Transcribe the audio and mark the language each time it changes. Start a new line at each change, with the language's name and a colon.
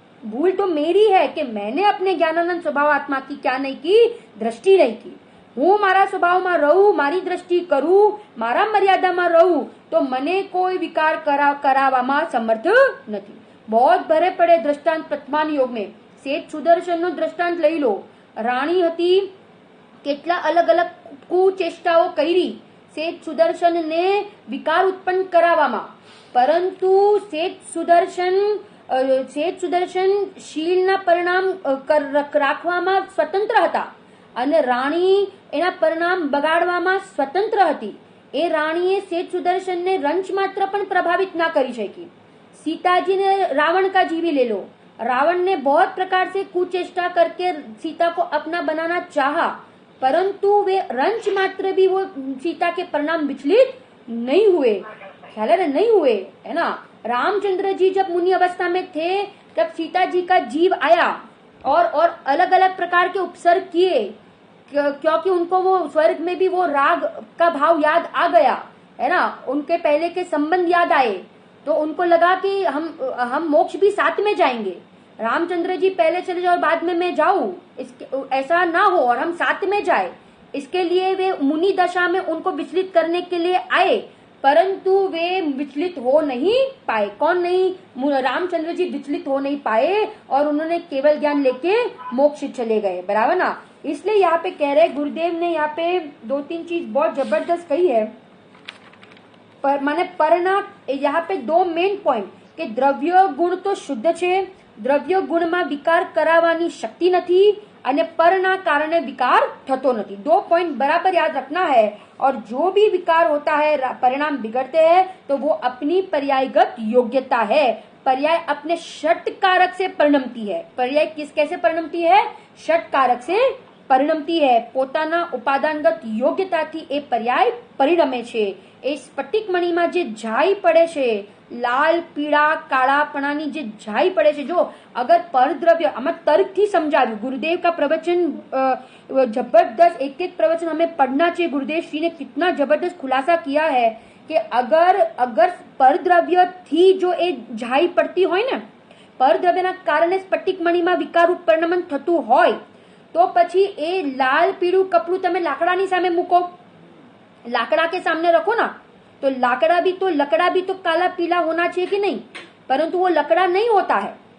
Hindi: भूल तो मेरी है कि मैंने अपने ज्ञानानंद स्वभाव आत्मा की क्या नहीं की? दृष्टि नहीं की.
Gujarati: હું મારા સ્વભાવમાં રહું, મારી દ્રષ્ટિ કરું, મારા મર્યાદામાં રહું તો મને કોઈ વિકાર કરાવવામાં સમર્થ નથી.
Hindi: बहुत भरे पड़े दृष्टांत प्रथमान योग में.
Gujarati: सेठ सुदर्शन नो दृष्टांत लई लो. રાણી હતી, કેટલા અલગ અલગ કુચેષ્ટાઓ કરી શેઠ સુદર્શનને વિકાર ઉત્પન્ન કરાવવામાં, પરંતુ શેઠ સુદર્શન શીલના પરિણામ રાખવામાં સ્વતંત્ર હતા અને રાણી એના પરિણામ બગાડવામાં સ્વતંત્ર હતી. એ રાણીએ શેઠ સુદર્શનને રંચ માત્ર પણ પ્રભાવિત ના કરી શકી.
Hindi: सीता जी ने रावण का जीवी ले लो, रावण ने बहुत प्रकार से कुचेष्टा करके सीता को अपना बनाना चाहा, परंतु वे रंच मात्र भी वो सीता के परिणाम विचलित नहीं हुए. ख्याल है ना, नहीं हुए, है ना. रामचंद्र जी जब मुनि अवस्था में थे तब सीता जी का जीव आया और अलग अलग प्रकार के उपसर्ग किए, क्योंकि उनको वो स्वर्ग में भी वो राग का भाव याद आ गया, है ना. उनके पहले के संबंध याद आए, तो उनको लगा कि हम मोक्ष भी साथ में जाएंगे. रामचंद्र जी पहले चले जाओ और बाद में मैं जाऊं, ऐसा ना हो और हम साथ में जाए. इसके लिए वे मुनि दशा में उनको विचलित करने के लिए आए, परंतु वे विचलित हो नहीं पाए. कौन नहीं? रामचंद्र जी विचलित हो नहीं पाए और उन्होंने केवल ज्ञान लेके मोक्ष चले गए. बराबर ना. इसलिए यहाँ पे कह रहे गुरुदेव ने यहाँ पे 2-3 चीज बहुत जबरदस्त कही है.
Gujarati: माने पરના
Hindi: यहाँ पे
Gujarati: 2 મેઇન પોઈન્ટ કે દ્રવ્ય ગુણ તો શુદ્ધ છે, દ્રવ્ય ગુણમાં વિકાર કરાવવાની શક્તિ નથી અને પરના કારણે વિકાર થતો નથી.
Hindi: 2 पॉइंट बराबर याद रखना है. और जो भी विकार होता है, परिणाम बिगड़ते हैं, तो वो अपनी पर्यायगत योग्यता है. पर्याय अपने षट कारक से परिणमती है. पर्याय कैसे परिणमती है? षट कारक से
Gujarati: પરિણમતી હે. પોતાના ઉપાદાનગત યોગ્યતાથી એ પર્યાય પરિણમે છે. એ સ્ફટિક મણીમાં જે જાય પડે છે, લાલ પીળા કાળાપણાની જે જાય પડે છે, જો અગર પરદ્રવ્ય, આમાં તર્કથી સમજાવ્યું
Hindi: गुरुदेव का प्रवचन जबरदस्त. एक एक प्रवचन हमें पढ़ना चाहिए. गुरुदेव श्री ने कितना जबरदस्त खुलासा किया है कि अगर परद्रव्य थी जो ए
Gujarati: જાય પડતી હોય ને, પરદ્રવ્યના કારણે સ્ફટિક મણીમાં વિકાર પરિણમન થતું હોય,
Hindi: तो
Gujarati: પછી એ લાલ પીળું કપડું તમે લાકડાની સામે મૂકો,
Hindi: लाकड़ा के सामने रखो ना, तो लकड़ा भी तो काला पीला होना चाहिए कि नहीं, परंतु वो लकड़ा नहीं होता है.